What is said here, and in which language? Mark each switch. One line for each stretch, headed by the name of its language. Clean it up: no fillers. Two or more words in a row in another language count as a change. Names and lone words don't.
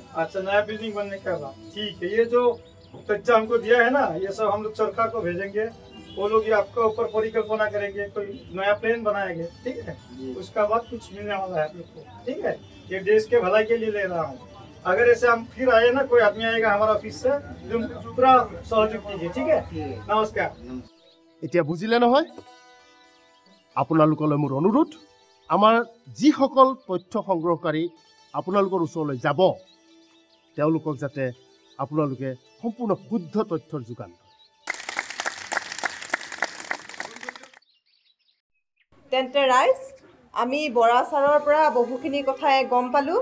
Hindi: अच्छा, नया बिल्डिंग बनने का बाद, ठीक है। ये जो कच्चा हमको दिया है ना, ये सब हम लोग सरकार को भेजेंगे, वो लोग ये आपका ऊपर परिकल्पना करेंगे, कोई नया प्लान बनाएंगे, ठीक है। उसका बाद कुछ मिलने वाला है आप लोग को, ठीक है। ये देश के भलाई के लिए ले रहा हूँ। अगर ऐसे हम फिर आए ना, कोई आदमी आएगा हमारा ऑफिस से, पूरा सहयोग कीजिए, ठीक है। नमस्कार।
Assamese: এতিয়া বুজিলে নহয়? আপোনালোকলৈ মোৰ অনুৰোধ, আমাৰ যিসকল তথ্য সংগ্ৰহকাৰী আপোনালোকৰ ওচৰলৈ যাব, তেওঁলোকক যাতে আপোনালোকে সম্পূৰ্ণ শুদ্ধ তথ্যৰ যোগান ধৰে। তেন্তে ৰাইজ, আমি বৰা ছাৰৰ পৰা বহুখিনি কথাই গম পালোঁ।